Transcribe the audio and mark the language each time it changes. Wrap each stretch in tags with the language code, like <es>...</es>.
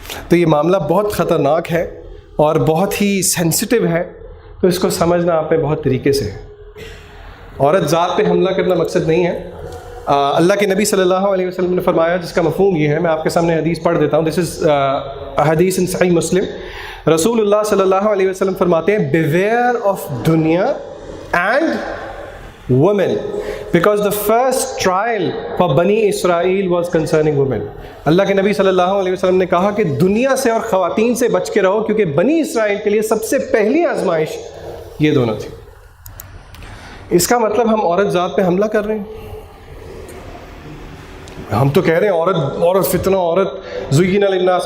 <hi>तो ये मामला बहुत ख़तरनाक है और बहुत ही सेंसिटिव है, तो इसको समझना आप पे बहुत तरीके से है। औरत ज़ात पे हमला करना मकसद नहीं है। अल्लाह के नबी सल्लल्लाहु अलैहि वसल्लम ने फरमाया, जिसका मफ़हूम ये है, मैं आपके सामने हदीस पढ़ देता हूँ।</hi> <en>This is हदीस in सही मुस्लिम।</en> <hi>रसूलुल्लाह सल्लल्लाहु अलैहि वसल्लम फरमाते हैं,</hi> <en>Beware of दुनिया and women, because the first trial for Bani Israel was concerning women।</en> <hi>अल्लाह के नबी सल्लल्लाहु अलैहि वसल्लम ने कहा कि दुनिया से और ख़वातीन से बच के रहो, क्योंकि बनी इसराइल के लिए सबसे पहली आजमाइश ये दोनों थी। इसका मतलब हम औरत ज़ात पे हमला कर रहे हैं? हम तो कह रहे हैं औरत फितना, औरत ज़ुय्यिना लिन्नास।</hi>